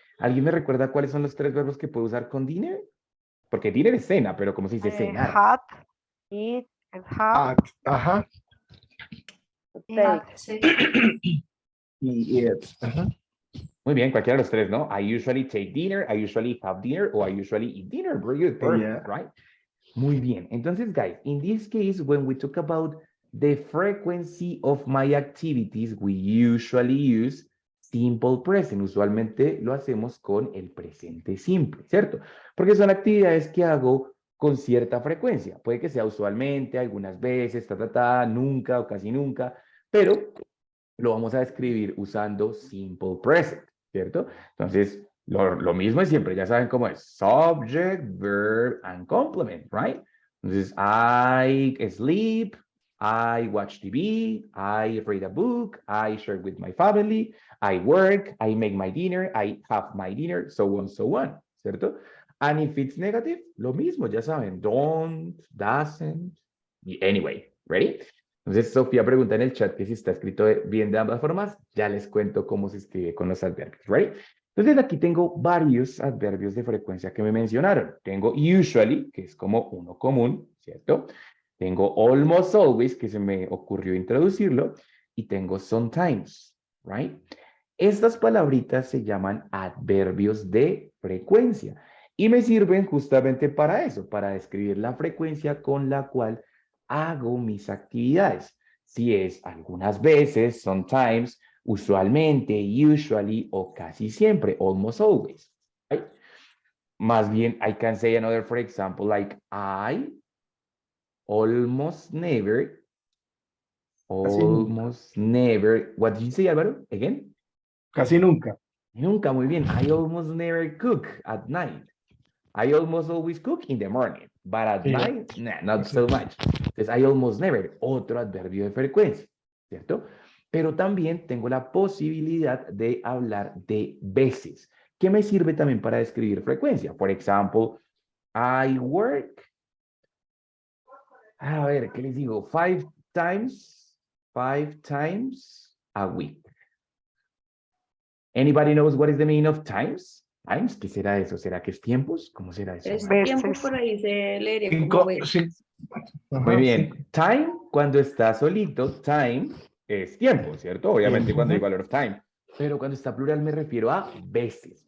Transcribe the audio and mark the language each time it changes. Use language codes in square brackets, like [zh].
[es] ¿Alguien me recuerda cuáles son los 3 verbos que puedo usar con dinner? Porque dinner es cena, pero ¿cómo se dice cenar? [en] Had, eat, have, [es] Ajá. Ah, sí. Y it. Ajá. Muy bien, cualquiera de los 3, ¿no? [en] I usually take dinner, I usually have dinner, or I usually eat dinner. Very good, perfect, right? [es] Muy bien. Entonces, [en] guys, in this case, when we talk about the frequency of my activities, we usually use simple present. [es] Usualmente lo hacemos con el presente simple, ¿cierto? Porque son actividades que hago con cierta frecuencia. Puede que sea usualmente, algunas veces, nunca o casi nunca, pero lo vamos a describir usando simple present, ¿cierto? Entonces, lo mismo es siempre, ya saben cómo es. [en] Subject, verb, and complement, right? [es] Entonces, [en] I sleep, I watch TV, I read a book, I share with my family, I work, I make my dinner, I have my dinner, so on, ¿cierto? And if it's negative, [es] lo mismo, ya saben, [en] don't, doesn't, anyway, ready? [es] Entonces, Sofía pregunta en el chat que si está escrito bien de ambas formas. Ya les cuento cómo se escribe con los adverbios, ¿right? Entonces, aquí tengo varios adverbios de frecuencia que me mencionaron. Tengo usually, que es como uno común, ¿cierto? Tengo almost always, que se me ocurrió introducirlo. Y tengo sometimes, ¿right? Estas palabritas se llaman adverbios de frecuencia. Y me sirven justamente para eso, para describir la frecuencia con la cual hago mis actividades. Si es algunas veces, sometimes, usualmente, usually o casi siempre, almost always. Right? Más bien, [en] I can say another, for example, like I almost never, what did you say, Álvaro? Again? [es] Casi nunca. Nunca, muy bien. [en] I almost never cook at night. I almost always cook in the morning, but at night, nah, not so much. [es] Entonces, I almost never, otro adverbio de frecuencia, ¿cierto? Pero también tengo la posibilidad de hablar de veces, que me sirve también para describir frecuencia. Por ejemplo, [en] I work, [es] a ver, ¿qué les digo? [en] 5 times a week. Anybody knows what is the meaning of times? [es] Times, ¿qué será eso? ¿Será que es tiempos? ¿Cómo será eso? Es Veces. tiempo, por ahí se leería como veces. Muy bien. Time, cuando está solito, time es tiempo, ¿cierto? Obviamente cuando digo [en] a lot of time. [es] Pero cuando está plural me refiero a veces.